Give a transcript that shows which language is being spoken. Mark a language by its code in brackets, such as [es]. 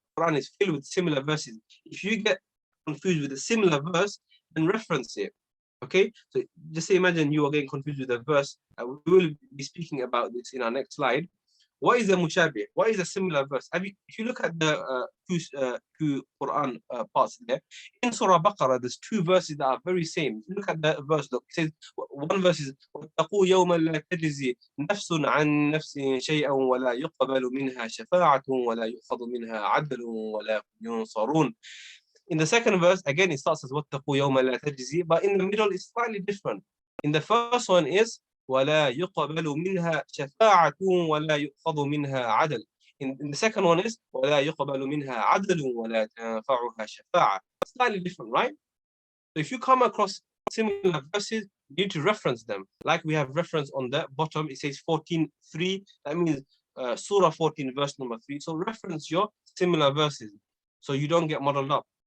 [en] The Quran is filled with similar verses. If you get confused with a similar verse, then reference it. Okay, so just imagine you are getting confused with a verse. We will be speaking about this in our next slide. What is a mushabih? What is a similar verse? If you look at the two Quran parts there, in Surah Baqarah, there's 2 verses that are very same. If you look at the verse, look, it says, one verse is [ar] وَاتَّقُوا يَوْمًا لَا تَجْزِي نَفْسٌ عَنْ نَفْسٍ شَيْئًا وَلَا يُقْبَلُ مِنْهَا شَفَاعَةٌ وَلَا يُؤْخَذُ مِنْهَا عَدْلٌ وَلَا يُنصَرُونَ. [en] In the second verse, again, it starts as [ar] وَاتَّقُوا يَوْمَ لَا تَجْزِي, [en] but in the middle, it's slightly different. In the first one is [ar] وَلَا يُقَبَلُ مِنْهَا شَفَاعَةٌ وَلَا يُؤْخَذُ مِنْهَا عَدْلٌ. [en] In the second one is [ar] وَلَا يُقَبَلُ مِنْهَا عَدْلٌ وَلَا تَنفَعُهَا شَفَاعَةٌ. [en] Slightly different, right? So if you come across similar verses, you need to reference them. Like we have reference on the bottom, it says 14:3. That means Surah 14, verse number 3. So reference your similar verses so you don't get muddled up.